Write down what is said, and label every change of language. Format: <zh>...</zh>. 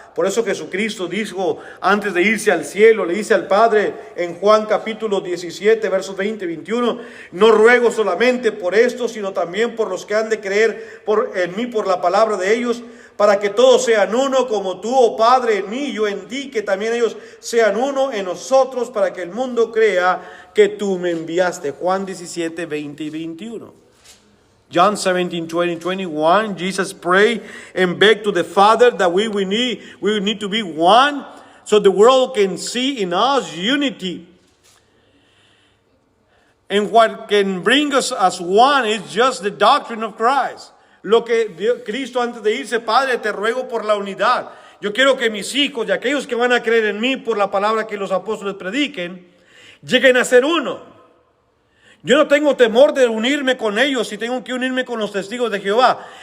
<es>Por eso Jesucristo dijo antes de irse al cielo, le dice al Padre en Juan capítulo 17, versos 20 y 21, no ruego solamente por esto, sino también por los que han de creer en mí por la palabra de ellos, para que todos sean uno, como tú, oh Padre, en mí y yo en ti, que también ellos sean uno en nosotros, para que el mundo crea que tú me enviaste. Juan 17, 20 y 21.</es> <en>John 17, 20, 21, Jesus prayed and begged to the Father that we need to be one, so the world can see in us unity. And what can bring us as one is just the doctrine of Christ.</en> <es>Lo que Cristo antes de irse: Padre, te ruego por la unidad. Yo quiero que mis hijos y aquellos que van a creer en mí por la palabra que los apóstoles prediquen, lleguen a ser uno. Yo no tengo temor de unirme con ellos si tengo que unirme con los testigos de Jehová.</es>